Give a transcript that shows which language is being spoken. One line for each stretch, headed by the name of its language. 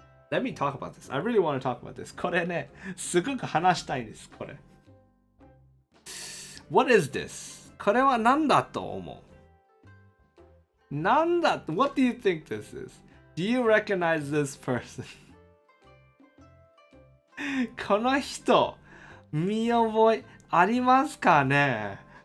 English: Let me talk about this. I really want to talk about this.
Japanese: これね、すごく話したいです、これ。
English: What is this?
Japanese: これは何だと思う？なんだ？
English: What do you think this is? Do you recognize this person?
Japanese: この人、見覚えありますかね？